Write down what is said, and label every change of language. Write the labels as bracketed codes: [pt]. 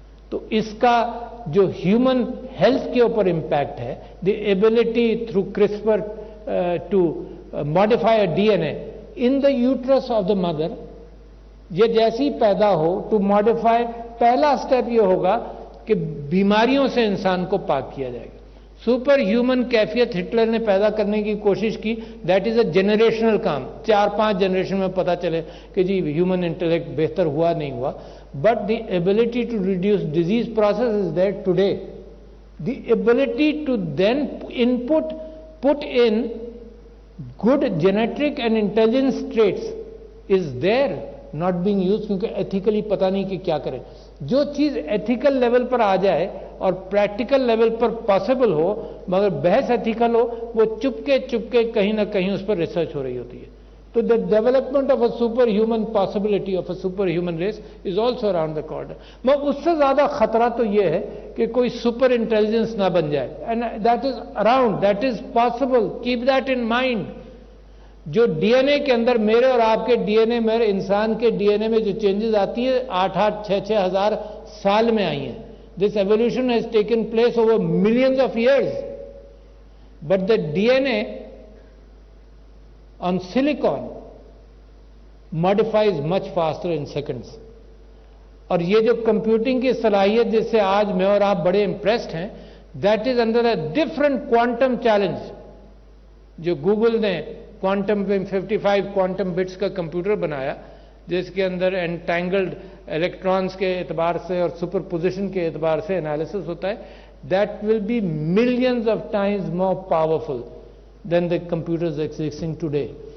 [ur] تو اس کا جو ہیومن ہیلتھ کے اوپر امپیکٹ ہے، [en] the ability through CRISPR to modify D N A in the uterus of the mother, [ur] یہ جیسی پیدا ہو ٹو ماڈیفائی، پہلا سٹیپ یہ ہوگا کہ بیماریوں سے انسان کو پاک کیا جائے گا. سپر ہیومن کیفیت ہٹلر نے پیدا کرنے کی کوشش کی. [en] that is a generational [ur] com. 4-5 generation میں پتا چلے کہ جی ہیومن انٹلیکٹ بہتر ہوا نہیں ہوا. [en] But the ability to reduce disease process is there today. The ability to then put in good genetic and intelligence traits is there, not being used, [ur] کیونکہ ethically پتہ نہیں کہ کیا کریں. جو چیز ethical level پر آ جائے اور practical level پر possible ہو مگر بحث ethical ہو، وہ چپکے کہیں نہ کہیں اس پر ریسرچ ہو رہی ہوتی ہے. [en] So the development of a superhuman possibility of a superhuman race is also around the corner. [ur] مگر اس سے زیادہ خطرہ تو یہ ہے کہ کوئی سپر انٹیلیجنس نہ بن جائے. [en] And that is around, that is possible. Keep that in mind. [ur] جو ڈی این اے کے اندر میرے اور آپ کے ڈی این اے میں، انسان کے ڈی این اے میں جو چینجز آتی ہے 8,000-6,000 ہزار سال میں آئی ہیں. [en] This evolution has taken place over millions of years. But the DNA on silicon modifies much faster in seconds. [ur] اور یہ جو کمپیوٹنگ کی صلاحیت جس سے آج میں اور آپ بڑے امپریسڈ ہیں، [en] That is under a different quantum challenge. [ur] جو گوگل نے کوانٹم 55 کوانٹم بٹس کا کمپیوٹر بنایا جس کے اندر انٹینگلڈ الیکٹرانز کے اعتبار سے اور سپر پوزیشن کے اعتبار سے انالیسس ہوتا ہے، [en] That will be millions of times more powerful than the computers existing today.